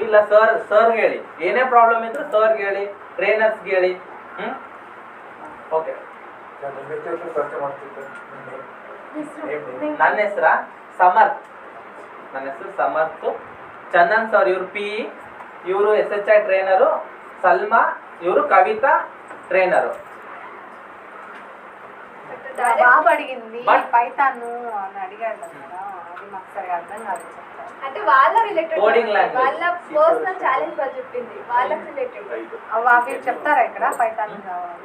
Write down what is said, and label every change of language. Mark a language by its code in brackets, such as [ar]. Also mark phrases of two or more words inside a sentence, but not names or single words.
[kn] ಇಲ್ಲ ಸರ್ ಹೇಳಿ, ಏನೇ ಪ್ರಾಬ್ಲಮ್ ಇದ್ರು ಸರ್ ಹೇಳಿ, ಟ್ರೈನರ್ಸ್ ಹೇಳಿ. ಓಕೆ, ನನ್ನ ಹೆಸರು ಸಮರ್ಥ್. ಚಂದನ್ ಸರ್ ಇವ್ರು PE, ಇವರು SHI ಟ್ರೈನರು. [te] ಸಲ್ಮಾ ఇవరు కవిత ట్రైనర్. బాబు అడిగింది పైథాన్ అని అడిగాడు కదా, అది మాకు సరిగా అర్థం కాదు. అంటే వాళ్ళ రిలేటెడ్ [en] coding language, [te] వాళ్ళ [en] personal challenge [te] వాళ్ళు చెప్పింది వాళ్ళకి రిలేటెడ్. అవి చెప్తారా ఇక్కడ పైథాన్ కావాలి?